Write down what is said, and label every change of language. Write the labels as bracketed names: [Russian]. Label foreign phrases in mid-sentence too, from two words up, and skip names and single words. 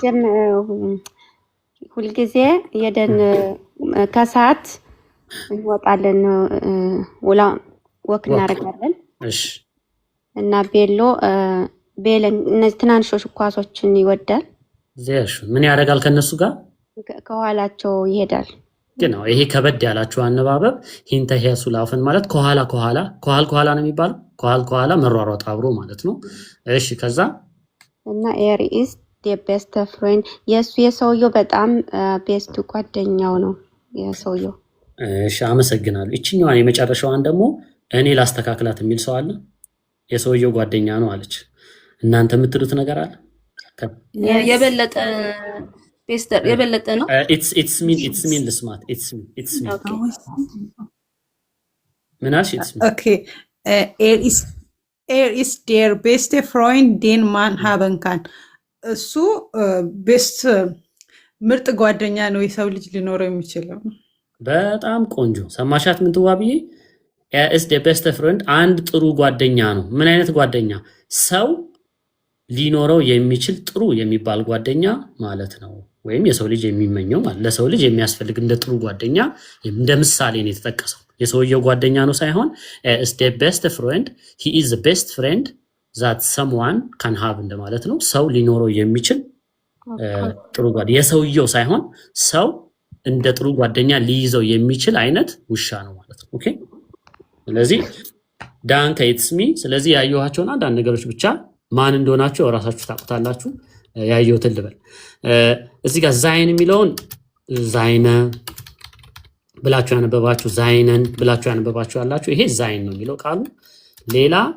[Amharic] ሁልጊዜ የደን ከሰዓት እንወጣለን፣ ወክ እናደርጋለን። እሺ እና ቤለን እነዚህ ትናንሾች ኳሶችን ይወዳል። ምን ያደርጋል ከነሱ ጋር? ከኋላቸው ይሄዳል። genau ይሄ ከበድ ያላችሁ አነባበብ [German] hinterher zu laufen [Amharic] ማለት ከኋላ ከኋላ ነው የሚባለው ከኋላ መሯሯጥ አብሮ ማለት ነው። እሺ ከዛ እና [German] er ist der beste Freund [Amharic] የሰውየው በጣም ቤስት ጓደኛው ነው የሰውየው። እሺ አመሰግናለሁ። እቺኛዋን የመጨረሻዋን ደግሞ እኔ ላስተካክላት የሚል ሰው አለ? የሰውየው ጓደኛ ነው አለች። እናንተ የምትሉት ነገር አለ? የበለጠ ቤስተር የበለጠ ነው። [English] it's mean ልስማት it's me [Amharic] ምን አልሽ? [English] it's me Okay. [German] Er ist der beste Freund, den man haben kann. [Amharic] እሱ ቤስት ምርጥ ጓደኛ ነው የሰው ልጅ ሊኖረው የሚችለው። በጣም ቆንጆ ሰማሻት? ምን ትዋብዬ? [German] er ist der beste Freund [Amharic] አንድ ጥሩ ጓደኛ ነው። ምን አይነት ጓደኛ? ሰው ሊኖረው የሚችል ጥሩ የሚባል ጓደኛ ማለት ነው። ወይም የሰው ልጅ የሚመኘው ማለት ለሰው ልጅ የሚያስፈልግ እንደ ጥሩ ጓደኛ እንደ ምሳሌ ነው የተጠቀሰው። የሰውየው ጓደኛ ነው ሳይሆን [English] is the best friend, he is the best friend that someone can have [Amharic] እንደማለት ነው። ሰው ሊኖረው የሚችል ጥሩ ጓደኛ የሰውየው ሳይሆን ሰው እንደ ጥሩ ጓደኛ ሊይዘው የሚችል አይነት ውሻ ነው ማለት ነው። ኦኬ ስለዚህ ዳንከ [English] it's me [Amharic] ስለዚህ ያየኋቸውን አንዳንድ ነገሮች ብቻ ማን እንደሆናቸው ራሳችሁ ታውቁታላችሁ። ያየሁትን ልበል። እዚህ ጋር ዛይን የሚለውን ዛይነ ብላችሁ ያነበባችሁ ዛይነን ብላችሁ ያነበባችሁ አላችሁ። ይሄ ዛይን ነው የሚለው ቃሉ። ሌላ